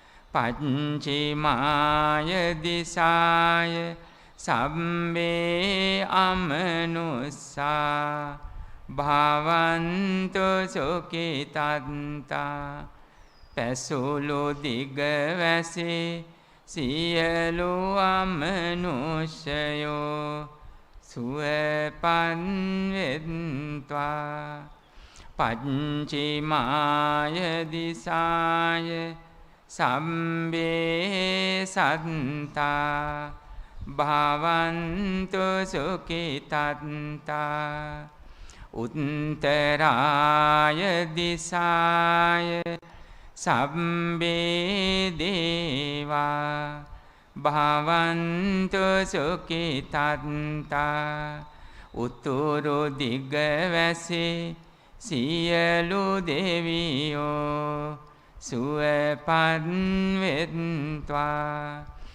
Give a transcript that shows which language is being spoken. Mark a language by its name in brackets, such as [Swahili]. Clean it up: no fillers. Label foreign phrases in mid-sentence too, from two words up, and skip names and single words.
[Pali] පච්චිමාය දිසාය සම්බේ අමනුස්සා භවන්තු සුඛිතත්තා. [Sinhala] පැසුළු දිග වැසි සියලු අමනුෂ්‍යයෝ සුවපත් වෙත්වා. [Pali] පච්චිමාය දිසාය සම්බේ සත්තා භවන්තු සුඛිතත්තා. උත්තරාය දිසාය සම්බේ දේවා භවන්තු සුඛිතත්තා. [Sinhala] උතුරු දිග වැසි සියලු දෙවියෝ සුවපත් වෙත්වා.